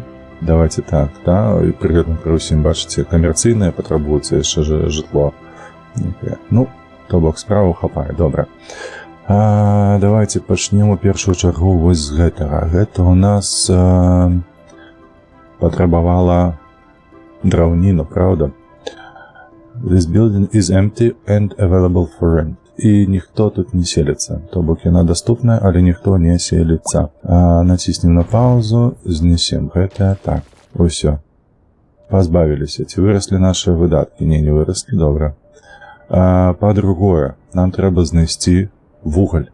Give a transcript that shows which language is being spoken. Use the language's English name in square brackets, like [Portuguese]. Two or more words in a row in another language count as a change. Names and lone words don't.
[Belarusian] Давайте так, да, і пры гэтым пры ўсім, бачыце, камерцыйнае патрабуецца яшчэ жытло. Ну, то бок справу хапае, добра. Давайте пачнем у першую чаргу вось з гэтага. Гэта у нас патрабавала драўніну, правда? [English] This building is empty and available for rent. [Belarusian] І ніхто тут не селіцца. То бок яна даступная, але ніхто не селіцца. Націснем на паузу, знесем гэта. Так, усё. Пазбавіліся. Ці выраслі нашы выдаткі? Не выраслі, добра. Па-другое, нам трэба знайсці вугаль.